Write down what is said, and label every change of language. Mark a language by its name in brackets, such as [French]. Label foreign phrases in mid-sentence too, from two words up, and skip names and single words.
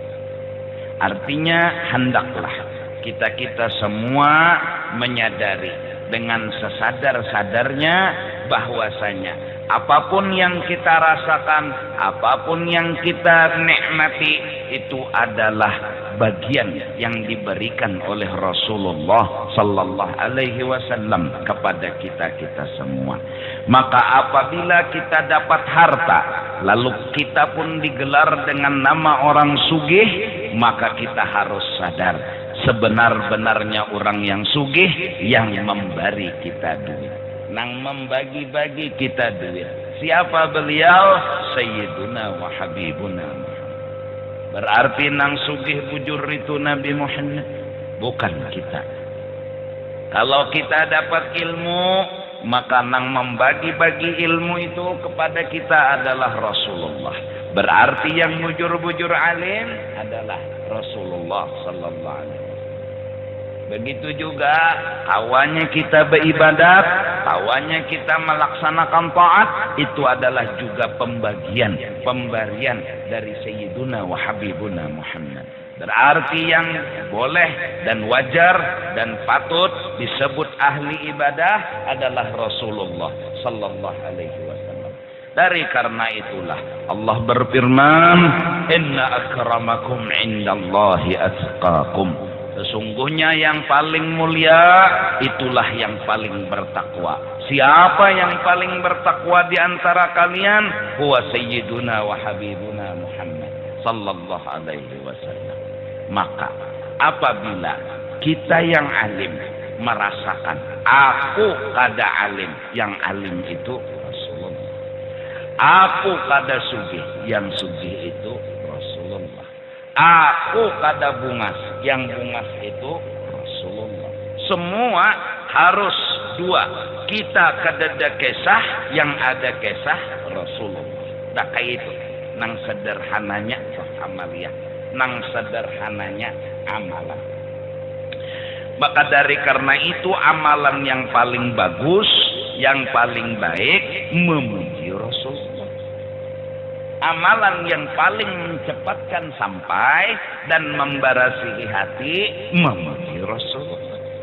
[Indonesian] Artinya hendaklah kita semua menyadari dengan sesadar-sadarnya bahwasanya apapun yang kita rasakan, apapun yang kita nikmati itu adalah bagian yang diberikan oleh Rasulullah [Arabic] صلى الله عليه وسلم [Indonesian] kepada kita semua. Maka apabila kita dapat harta, lalu kita pun digelar dengan nama orang sugih, maka kita harus sadar sebenar-benarnya orang yang sugih yang memberi kita duit, nang membagi-bagi kita duit. Siapa beliau? [Arabic] سيدنا وحبيبنا محمد. [Indonesian] Berarti nang sugih bujur itu Nabi Muhammad, bukan kita. Kalau kita dapat ilmu, maka nang membagi-bagi ilmu itu kepada kita adalah Rasulullah. Berarti yang bujur-bujur alim adalah Rasulullah [Arabic] صلى الله عليه وسلم. [Indonesian] Begitu juga kawannya kita beribadat, kawannya kita melaksanakan taat, itu adalah juga pemberian dari [Arabic] سيدنا وحبيبنا محمد. [Indonesian] Berarti yang boleh dan wajar dan patut disebut ahli ibadah adalah Rasulullah [Arabic] صلى الله عليه وسلم. [Indonesian] Dari karena itulah Allah berfirman, [Arabic] "إن أكرمكم عند الله أتقاكم." [Indonesian] Sesungguhnya yang paling mulia itulah yang paling bertakwa. Siapa yang paling bertakwa di antara kalian? [Arabic] هو سيدنا وحبيبنا محمد صلى الله عليه وسلم. [Banjar] Maka apabila kita yang alim merasakan aku kada alim, yang alim itu Rasulullah. Aku kada sugih, yang sugih itu Rasulullah. Aku kada bungas, yang bungas itu Rasulullah. [Indonesian] Semua harus dua. [Banjar] Kita kada ada kisah, yang ada kisah Rasulullah. Dah kayak itu. Nang sederhananya amaliyah, nang sederhananya amalan. [Indonesian] Maka dari karena itu amalan yang paling bagus, yang paling baik memuji Rasulullah. Amalan yang paling mencepatkan sampai dan membarasihi hati memuji Rasulullah.